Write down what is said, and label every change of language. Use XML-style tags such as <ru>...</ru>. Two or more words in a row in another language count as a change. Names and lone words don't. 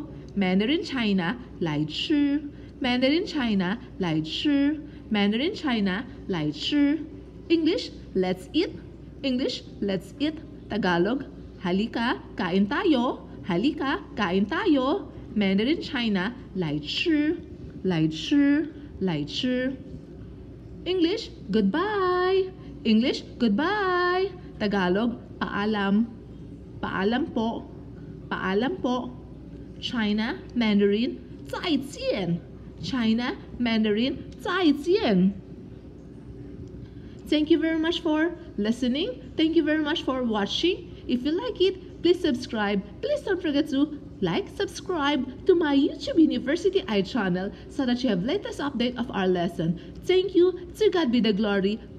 <zh>Mandarin China, 来吃. Mandarin China, 来吃. Mandarin China, 来吃.</zh> <en>English, let's eat. English, let's eat.</en> <tl>Tagalog, halika, kain tayo. Halika, kain tayo.</tl> <zh>Mandarin China, 来吃. 来吃, 来吃.</zh> <en>English, goodbye. English, goodbye.</en> <tl>Tagalog, paalam. Paalam po. Paalam po.</tl> <zh>China Mandarin, 再见. China Mandarin, 再见.</zh> <en>Thank you very much for listening. Thank you very much for watching. If you like it, please subscribe. Please don't forget to like, subscribe to my YouTube University I channel so that you have latest update of our lesson. Thank you. To God be the glory.</en>